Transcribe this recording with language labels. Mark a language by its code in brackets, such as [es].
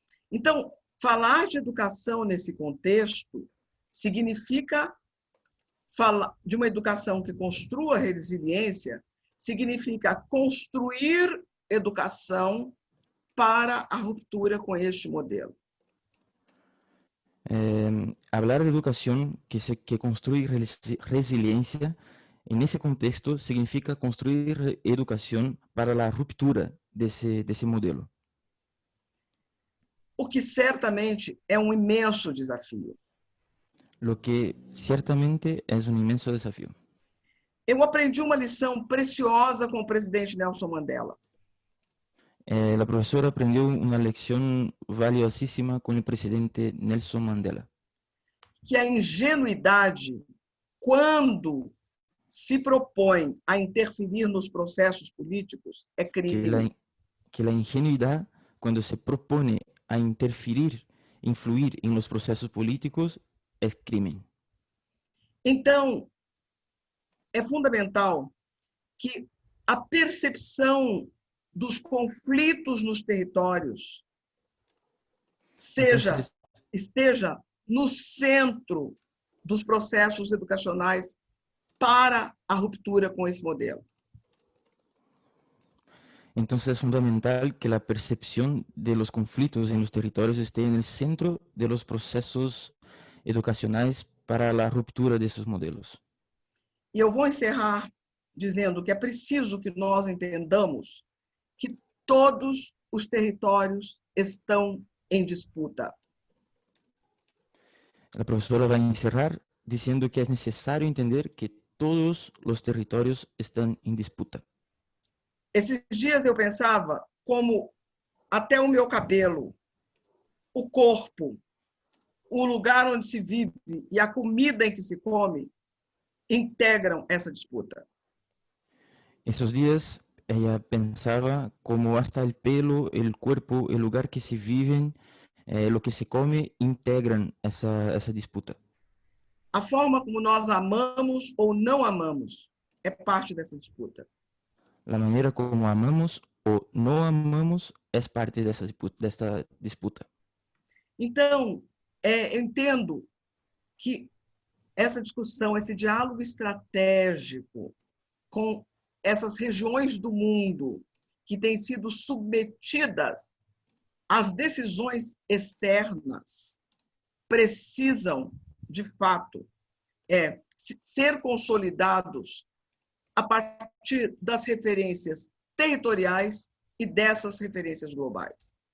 [pt] Então, falar de educação nesse contexto significa falar de uma educação que construa resiliência, significa construir educação para a ruptura com este modelo. [es] Hablar de educación que construye resiliencia, en ese contexto significa construir educación para la ruptura de ese modelo. [pt] O que certamente é um imenso desafio. [es] Lo que ciertamente es un inmenso desafío. [pt] Eu aprendi uma lição preciosa com o presidente Nelson Mandela. [es] La profesora aprendió una lección valiosísima con el presidente Nelson Mandela. [pt] Que a ingenuidade, quando se propõe a interferir nos processos políticos, é crime. [es] Que la ingenuidad, cuando se propone a interferir, influir en los procesos políticos, es crimen. [pt] Então, é fundamental que a percepção dos conflitos nos territórios esteja no centro dos processos educacionais para a ruptura com esse modelo. [es] Entonces es fundamental que la percepción de los conflictos en los territorios esté en el centro de los procesos educacionais para la ruptura de esos modelos. [pt] E eu vou encerrar dizendo que é preciso que nós entendamos que todos os territórios estão em disputa. [es] La profesora va a encerrar diciendo que es necesario entender que todos los territorios están en disputa. [pt] Esses dias eu pensava como até o meu cabelo, o corpo, o lugar onde se vive e a comida em que se come integram essa disputa. [es] Esos días ella pensaba como hasta el pelo, el cuerpo, el lugar que se viven, lo que se come, integran essa disputa. [pt] A forma como nós amamos ou não amamos é parte dessa disputa. [es] La manera como amamos o no amamos es parte de esta disputa. [pt] Então, eu entendo que essa discussão, esse diálogo estratégico com essas regiões do mundo que têm sido submetidas às decisões externas precisam, de fato, ser consolidados a partir das referências territoriais e dessas referências globais.